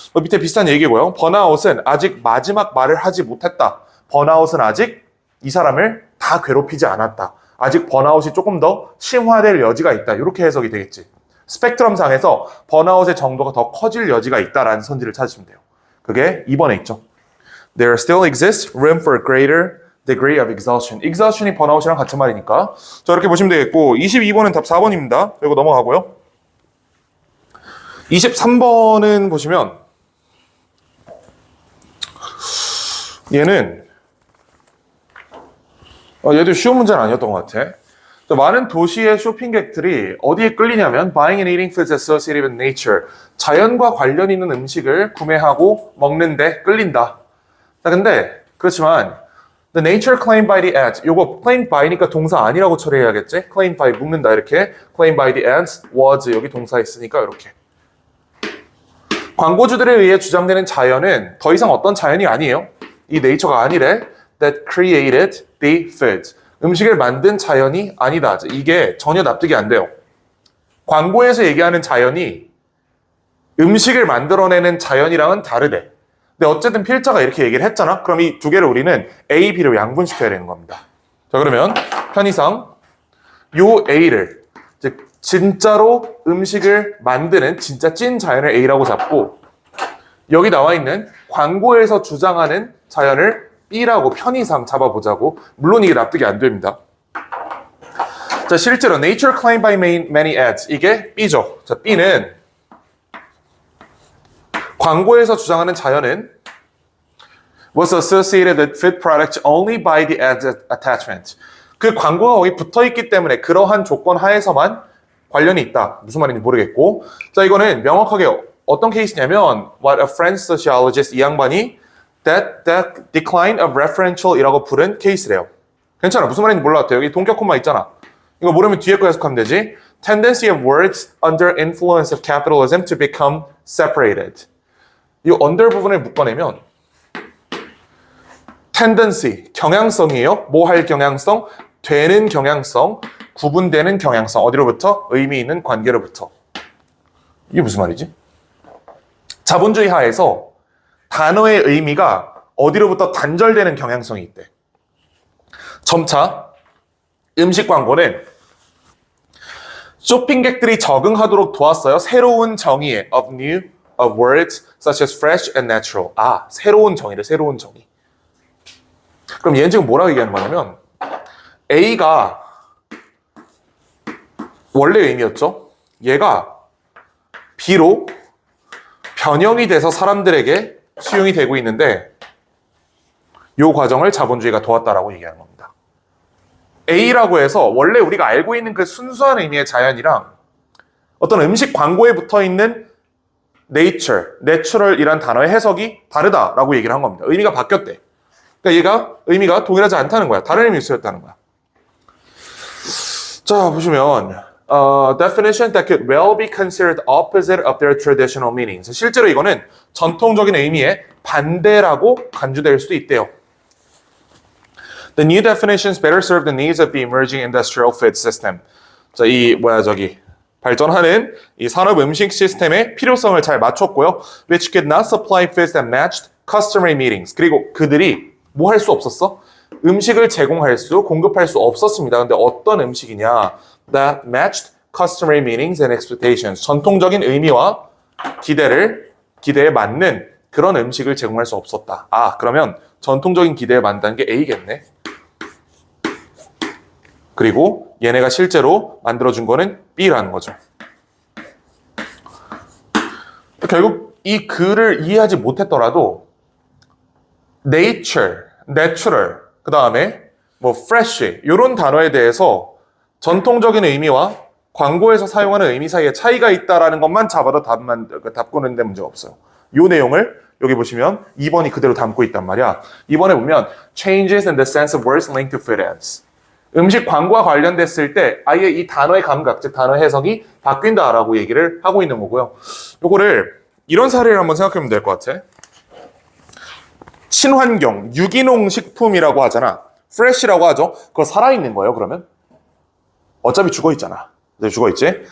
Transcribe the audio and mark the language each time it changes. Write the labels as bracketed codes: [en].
[ko] 밑에 비슷한 얘기고요. 번아웃은 아직 마지막 말을 하지 못했다. 번아웃은 아직 이 사람을 다 괴롭히지 않았다. 아직 번아웃이 조금 더 심화될 여지가 있다. 이렇게 해석이 되겠지. 스펙트럼 상에서 번아웃의 정도가 더 커질 여지가 있다라는 선지를 찾으시면 돼요. 그게 2번에 있죠. [en] There still exists room for greater degree of exhaustion. [ko] exhaustion이 번아웃이랑 같은 말이니까. 자, 이렇게 보시면 되겠고 22번은 답 4번입니다. 그리고 넘어가고요. 23번은 보시면 얘는 얘도 쉬운 문제는 아니었던 것 같아. 많은 도시의 쇼핑객들이 어디에 끌리냐면 [en] buying and eating foods associated with nature. [ko] 자연과 관련 있는 음식을 구매하고 먹는데 끌린다. 자, 근데 그렇지만 [en] the nature claimed by the ads. [ko] 요거 [en] claimed by [ko] 니까 동사 아니라고 처리해야겠지? claimed by 묶는다 이렇게. [en] claimed by the ads was [ko] 여기 동사 있으니까 이렇게. 광고주들에 의해 주장되는 자연은 더 이상 어떤 자연이 아니에요. 이 네이처가 아니래. [en] That created the foods. [ko] 음식을 만든 자연이 아니다. 이게 전혀 납득이 안 돼요. 광고에서 얘기하는 자연이 음식을 만들어내는 자연이랑은 다르대. 근데 어쨌든 필자가 이렇게 얘기를 했잖아. 그럼 이 두 개를 우리는 A, B로 양분시켜야 되는 겁니다. 자, 그러면 편의상 요 A를 즉 진짜로 음식을 만드는 진짜 찐 자연을 A라고 잡고 여기 나와 있는 광고에서 주장하는 자연을 B라고 편의상 잡아보자고. 물론 이게 납득이 안 됩니다. 자, 실제로 [en] nature claimed by many ads [ko] 이게 B죠. 자, B는 광고에서 주장하는 자연은 [en] was associated with food products only by the ad attachment. [ko] 그 광고가 거기 붙어있기 때문에 그러한 조건 하에서만 관련이 있다. 무슨 말인지 모르겠고. 자, 이거는 명확하게 어떤 케이스냐면 [en] what a French sociologist [ko] 이 양반이 [en] that decline of referential [ko] 이라고 부른 케이스래요. 괜찮아. 무슨 말인지 몰랐대. 여기 동격 콤마 있잖아. 이거 모르면 뒤에 거 해석하면 되지. [en] Tendency of words under influence of capitalism to become separated. [ko] 이 under 부분을 묶어내면 tendency, 경향성이에요. 뭐 할 경향성? 되는 경향성, 구분되는 경향성. 어디로부터? 의미 있는 관계로부터. 이게 무슨 말이지? 자본주의 하에서 단어의 의미가 어디로부터 단절되는 경향성이 있대. 점차 음식 광고는 쇼핑객들이 적응하도록 도왔어요. 새로운 정의에 [en] of words such as fresh and natural. [ko] 아, 새로운 정의를 새로운 정의. 그럼 얘는 지금 뭐라고 얘기하는 거냐면 A가 원래 의미였죠. 얘가 B로 변형이 돼서 사람들에게 수용이 되고 있는데 이 과정을 자본주의가 도왔다라고 얘기하는 겁니다. A라고 해서 원래 우리가 알고 있는 그 순수한 의미의 자연이랑 어떤 음식 광고에 붙어있는 nature, natural이란 단어의 해석이 다르다라고 얘기를 한 겁니다. 의미가 바뀌었대. 그러니까 얘가 의미가 동일하지 않다는 거야. 다른 의미를 쓰였다는 거야. 자, 보시면 [en] definition that could well be considered opposite of their traditional meanings. [ko] 실제로 이거는 전통적인 의미의 반대라고 간주될 수도 있대요. [en] The new definitions better serve the needs of the emerging industrial food system. [ko] 자, 발전하는 이 산업 음식 시스템의 필요성을 잘 맞췄고요. [en] Which could not supply foods that matched customary meanings. [ko] 그리고 그들이 뭐 할 수 없었어? 음식을 제공할 수, 공급할 수 없었습니다. 근데 어떤 음식이냐? [en] That matched customary meanings and expectations. [ko] 전통적인 의미와 기대에 맞는 그런 음식을 제공할 수 없었다. 아, 그러면 전통적인 기대에 맞는 게 A겠네. 그리고 얘네가 실제로 만들어준 거는 B라는 거죠. 결국 이 글을 이해하지 못했더라도 nature, natural, 그 다음에 뭐 fresh 이런 단어에 대해서 전통적인 의미와 광고에서 사용하는 의미 사이에 차이가 있다라는 것만 잡아도 답고는데 문제가 없어요. 이 내용을 여기 보시면 2번이 그대로 담고 있단 말이야. 2번에 보면 [en] changes in the sense of words linked to food ads. [ko] 음식 광고와 관련됐을 때 아예 이 단어의 감각, 즉 단어 해석이 바뀐다라고 얘기를 하고 있는 거고요. 요거를 이런 사례를 한번 생각해보면 될 것 같아. 친환경, 유기농 식품이라고 하잖아. fresh라고 하죠. 그거 살아있는 거예요, 그러면? 어차피 죽어있잖아. 죽어있지?